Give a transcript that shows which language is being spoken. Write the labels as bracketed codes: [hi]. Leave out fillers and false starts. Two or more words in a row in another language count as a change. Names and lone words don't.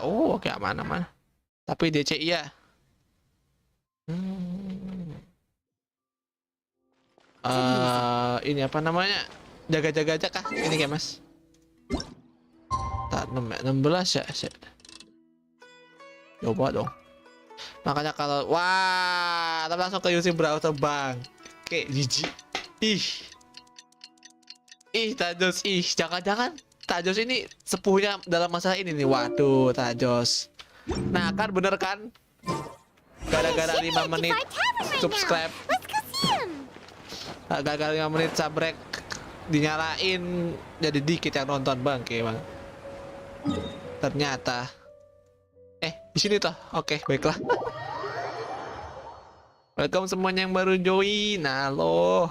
[id] Oke, aman. Tapi DC iya. Ini apa namanya? Jaga-jaga aja kah? Ini kayak mas. Tak 16 ya. Coba dong. Makanya kalau wah, tapi langsung ke [en] using browser [id] bang. Kayak jijik. Ih, Tajos. Jangan-jangan Tajos ini sepuhnya dalam masalah ini nih. Waduh, Tajos. Nah, kan bener kan? Gara-gara 5 menit subscribe. [en] Let's go see him. [id] Gara-gara 5 menit sabrek dinyalain jadi dikit yang nonton bang, kayak bang. Ternyata di sini toh. Oke, baiklah. Welcome semuanya yang baru join. Halo.